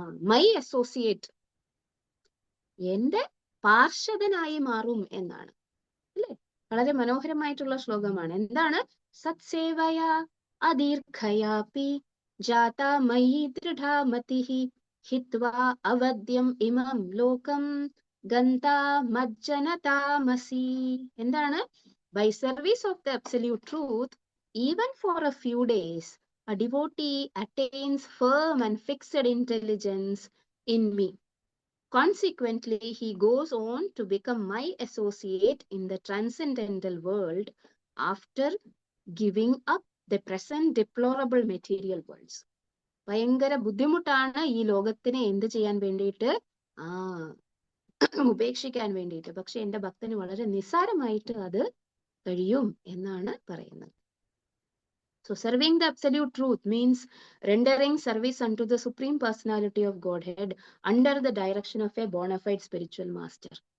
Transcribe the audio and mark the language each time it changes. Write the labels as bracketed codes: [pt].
[en] my associate, [ml] എന്റെ പാർഷദനായി മാറും എന്നാണ് അല്ലെ? വളരെ മനോഹരമായിട്ടുള്ള ശ്ലോകമാണ്. എന്താണ്? [sa] സത്സേവയ അദീർഘയാപി ജാതാ മയി ദൃഢാ മതിഃ ഹിത്വാ അവദ്യം ഇമം ലോകം ഗന്താ മജ്ജനതാമസി. [ml] എന്താണ്? [en] By service of the absolute truth, even for a few days, a devotee attains firm and fixed intelligence in me. Consequently, he goes on to become my associate in the transcendental world after giving up the present deplorable material worlds. [ml] ഭയങ്കര ബുദ്ധിമുട്ടാണ് ഈ ലോകത്തിനെ എന്ത് ചെയ്യാൻ വേണ്ടിയിട്ട്? ഉപേക്ഷിക്കാൻ വേണ്ടിയിട്ട്. പക്ഷെ എന്റെ ഭക്തന് വളരെ നിസ്സാരമായിട്ട് അത് കഴിയും എന്നാണ് പറയുന്നത്. [en] So serving the absolute truth means rendering service unto the supreme personality of Godhead under the direction of a bona fide spiritual master.